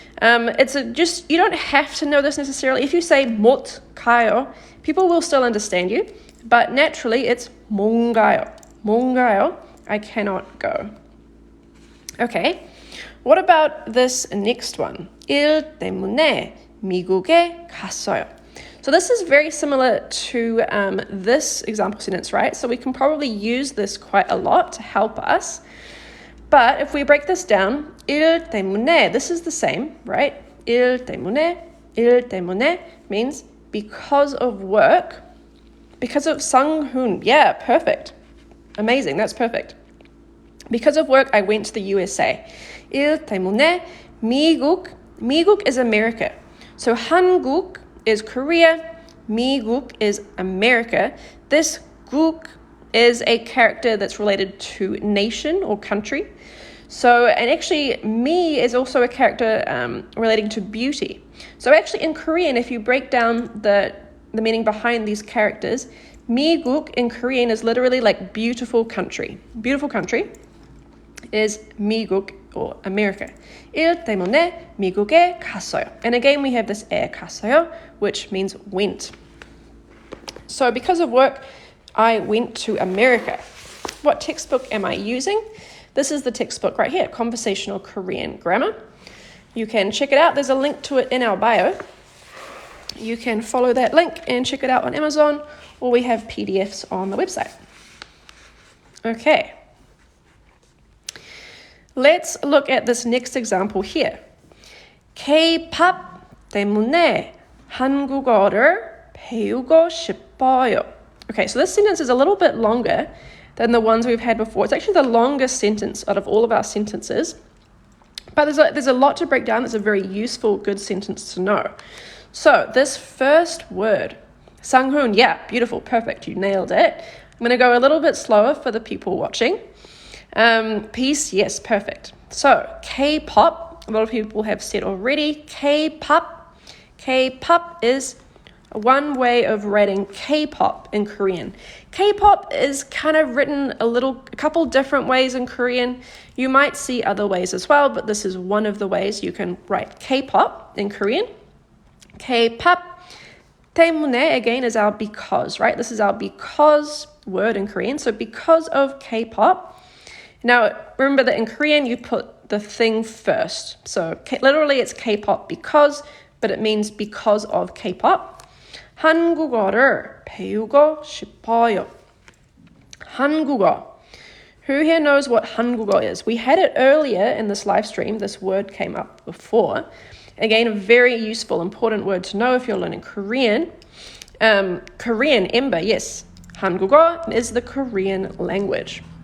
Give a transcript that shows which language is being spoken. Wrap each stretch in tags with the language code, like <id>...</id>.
<en>You don't have to know this necessarily. If you say</en> <ko>못 가요,</ko> <en>people will still understand you. But naturally, it's</en> <ko>못 가요.</ko> <en>I cannot go. Okay. What about this next one?</en> <ko>일 때문에 미국에 갔어요.</ko> <en>So this is very similar to this example sentence, right? So we can probably use this quite a lot to help us. But if we break this down,</en> <ko>일 때문에,</ko> <en>this is the same, right?</en> <ko>일 때문에</ko> <en>means because of work, because of 상훈. Yeah, perfect. Amazing, that's perfect. Because of work, I went to the USA.</en> <ko>일 때문에 미국</ko> <en>is America. So 한국 is Korea, 미국 is America. This 국 is a character that's related to nation or country. So, and actually, mi is also a character relating to beauty. So actually in Korean, if you break down the meaning behind these characters, 미국 in Korean is literally like beautiful country. Beautiful country is 미국 or America.</en> <ko>일 때문에 미국에 갔어요.</ko> <en>And again, we have this</en> <ko>에 갔어요,</ko> <en>which means went. So because of work, I went to America. What textbook am I using? This is the textbook right here, Conversational Korean Grammar. You can check it out. There's a link to it in our bio. You can follow that link and check it out on Amazon, or we have PDFs on the website. Okay. Let's look at this next example here.</en> <ko>K-pop 때문에 한국어를 배우고 싶어요.</ko> <en>Okay, so this sentence is a little bit longer than the ones we've had before. It's actually the longest sentence out of all of our sentences. But there's a lot to break down. That's a very useful, good sentence to know. So this first word, 상훈, yeah, beautiful, perfect, you nailed it. I'm going to go a little bit slower for the people watching. Peace, yes, perfect. So K-pop, a lot of people have said already, K-pop is one way of writing K-pop in Korean. K-pop is kind of written a couple different ways in Korean. You might see other ways as well, but this is one of the ways you can write K-pop in Korean.</en> <ko>K-pop 때문에,</ko> <en>again, is our because, right? This is our because word in Korean. So because of K-pop. Now, remember that in Korean, you put the thing first. So literally it's K-pop because, but it means because of K-pop.</en> <ko>한국어를 배우고 싶어요. 한국어.</ko> <en>Who here knows what 한국어 is? We had it earlier in this live stream. This word came up before. Again, a very useful, important word to know if you're learning Korean. Korean, ember, yes. 한국어 is the Korean language.</en>